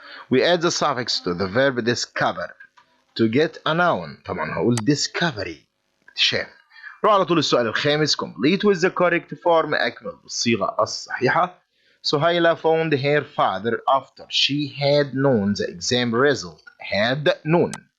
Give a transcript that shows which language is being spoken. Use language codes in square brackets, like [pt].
[en] We add the suffix to the verb discover to get a noun. [ar] طبعا هقول discovery اكتشاف. نروح على طول السؤال الخامس. [en] complete with the correct form. [ar] أكمل بالصيغة الصحيحة. [en] Suhaila found her father after she had known the exam result. had known.